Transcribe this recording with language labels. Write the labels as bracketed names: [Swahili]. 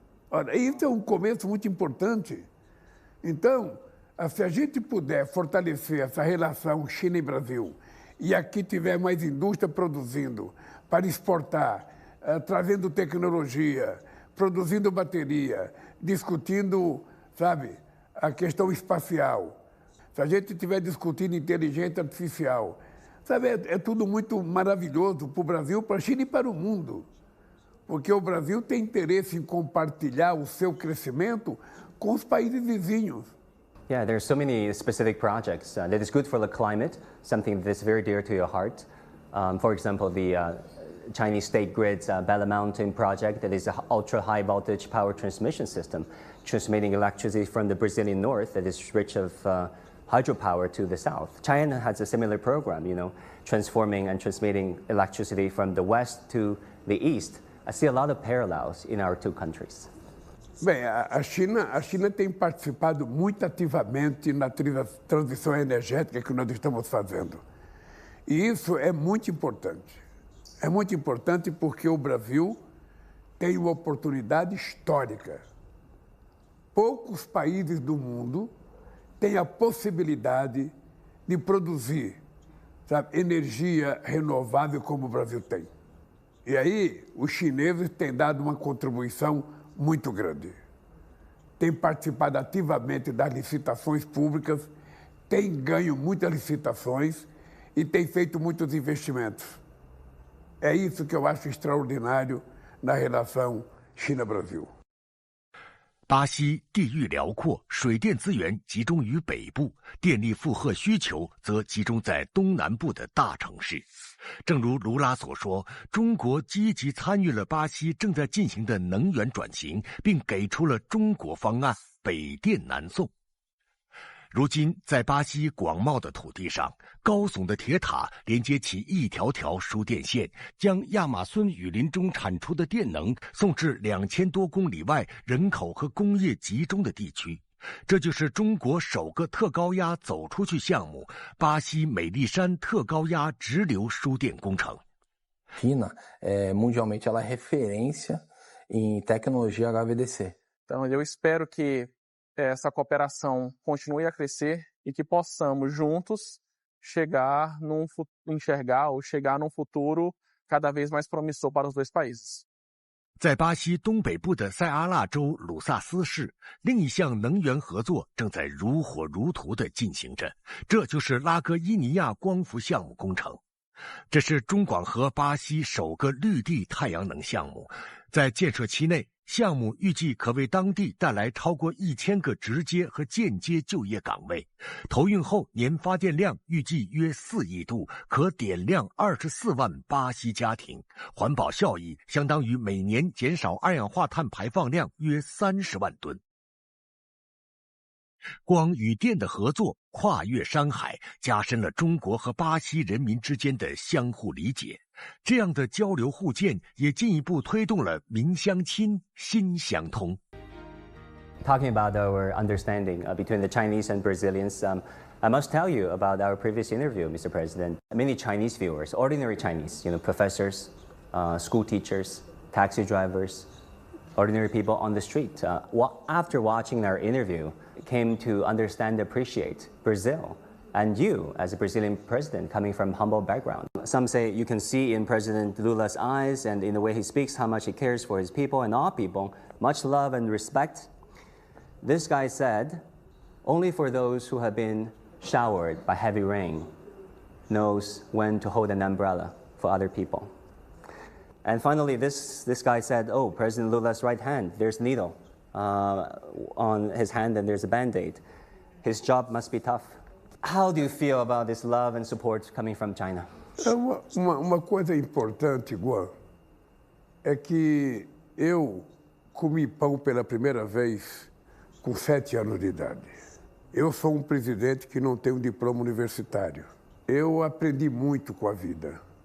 [Portuguese] Olha, isso é um começo muito importante. Então, se a gente puder fortalecer essa relação China e Brasil, e aqui tiver mais indústria produzindo para exportar, trazendo tecnologia, produzindo bateria, discutindo, sabe, a questão espacial, se a gente estiver discutindo inteligência artificial, sabe, é tudo muito maravilhoso para o Brasil, para a China e para o mundo. Porque o Brasil tem interesse em compartilhar o seu crescimento com os países vizinhos. [English] Yeah, there are so many specific projects that is good for the climate, something that is very dear to your heart. For example, the Chinese State Grid's Bella Mountain project, that is an ultra-high voltage power transmission system, transmitting electricity from the Brazilian north that is rich of hydropower to the south. China has a similar program, you know, transforming and transmitting electricity from the west to the east. I see a lot of parallels in our two countries. [Portuguese] Bem, a China tem participado muito ativamente na transição energética que nós estamos fazendo. E isso é muito importante. É muito importante porque o Brasil tem uma oportunidade histórica. Poucos países do mundo têm a possibilidade de produzir, sabe, energia renovável como o Brasil tem. E aí, os chineses têm dado uma contribuição muito grande. Tem participado ativamente das licitações públicas, tem ganho muitas licitações e tem feito muitos investimentos. É isso que eu acho extraordinário na relação China-Brasil. [Chinese] 巴西地域辽阔，水电资源集中于北部，电力负荷需求则集中在东南部的大城市。正如卢拉所说，中国积极参与了巴西正在进行的能源转型，并给出了中国方案“北电南送”。如今，在巴西广袤的土地上，高耸的铁塔连接起一条条输电线，将亚马孙雨林中产出的电能送至2000多公里外人口和工业集中的地区。这就是中国首个特高压走出去项目——巴西美丽山特高压直流输电工程。 [Portuguese] China, mundialmente, ela é referência em tecnologia HVDC. Então, eu espero que essa cooperação continue a crescer e que possamos juntos chegar num futuro cada vez mais promissor para os dois países. [Chinese] 在巴西东北部的塞阿纳州鲁萨斯市，另一项能源合作正在如火如荼地进行着，这就是拉戈伊尼亚光伏项目工程。这是中广核巴西首个绿地太阳能项目，在建设期内，项目预计可为当地带来超过1000个直接和间接就业岗位。投运后年发电量预计约4亿度，可点亮24万巴西家庭，环保效益相当于每年减少二氧化碳排放量约30万吨。光与电的合作跨越山海，加深了中国和巴西人民之间的相互理解。这样的交流互鉴也进一步推动了民相亲，心相通。 [English] Talking about our understanding between the Chinese and Brazilians, I must tell you about our previous interview, Mr. President. Many Chinese viewers, ordinary Chinese, professors, school teachers, taxi drivers, ordinary people on the street, after watching our interview, came to understand and appreciate Brazil and you as a Brazilian president coming from humble background. Some say you can see in President Lula's eyes and in the way he speaks how much he cares for his people and all people, much love and respect. This guy said, only for those who have been showered by heavy rain knows when to hold an umbrella for other people. And finally, this guy said, oh, President Lula's right hand, there's a needle on his hand and there's a Band-Aid. His job must be tough. How do you feel about this love and support coming from China? [Portuguese] Uma coisa importante, Guan, é que eu comi pão pela primeira vez com 7 anos de idade. Eu sou um presidente que não tem um diploma universitário. Eu aprendi muito com a vida.